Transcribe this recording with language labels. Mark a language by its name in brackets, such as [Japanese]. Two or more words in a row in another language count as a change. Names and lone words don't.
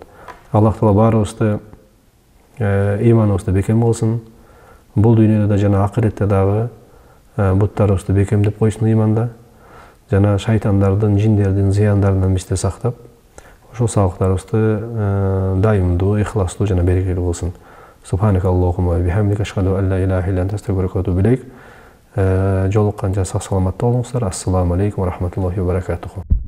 [Kyrgyz] Аллах Таала баарыбызды ыйманыбызды бекем кылсын. Бул дүйнөдө да жана акыретте дагы буттарыбызды бекемдеп койсун ыйманда. Жана шайтандардын, жиндердин зыяндарынан бизди сактап, ошол сабактарыбызды дайымдуу, ихластуу жана берекелүү кылсын. [Arabic] سبحانك اللهم وبحمدك أشهد أن لا إله إلا أنت أستغفرك وأتوب إليك. [Kyrgyz] Жолукканча сак саламатта болуңуздар. [Arabic] السلام عليكم ورحمة الله وبركاته.